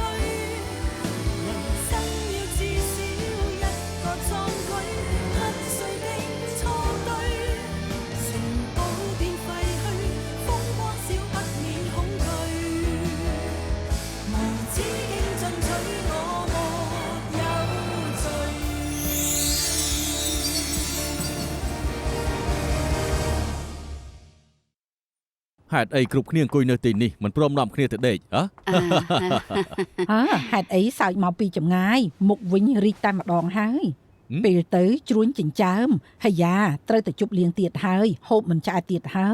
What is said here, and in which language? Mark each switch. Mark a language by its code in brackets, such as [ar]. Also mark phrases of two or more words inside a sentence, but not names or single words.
[yue] 人生要至少一個壯舉，核碎的錯對，城堡變廢墟，風光少不免恐懼，無止境進取，我沒有罪。 [km] ហេតុអីគ្រប់គ្នាអង្គុយនៅទីនេះមិនព្រមនាំគ្នាទៅដេកហ៎ ហេតុអីសើចមកពីចម្ងាយមុខវិញរីកតែម្ដងហើយពេលទៅជ្រួញចិញ្ចើមហើយយ៉ាត្រូវតែជប់លៀងទៀតហើយហូបមិនឆ្អែតទៀតហើយ